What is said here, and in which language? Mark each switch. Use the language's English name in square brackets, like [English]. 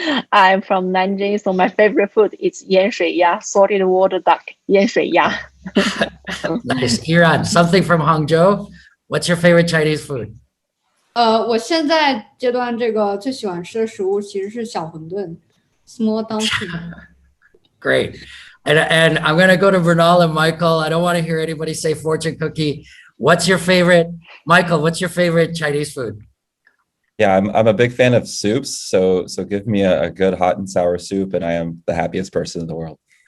[English] I'm from Nanjing, so my favorite food is 盐水鸭 salted water duck 盐水鸭。 Nice. Iran, something from Hangzhou. What's your favorite Chinese food? [Chinese] 我现在阶段这个最喜欢吃的食物其实是小馄饨 ， [English] small dumpling。 Great. And I'm going to go to Bernal and Michael. I don't want to hear anybody say fortune cookie. What's your favorite, Michael, what's your favorite Chinese food? Yeah, I'm a big fan of soups. So give me a good hot and sour soup and I am the happiest person in the world.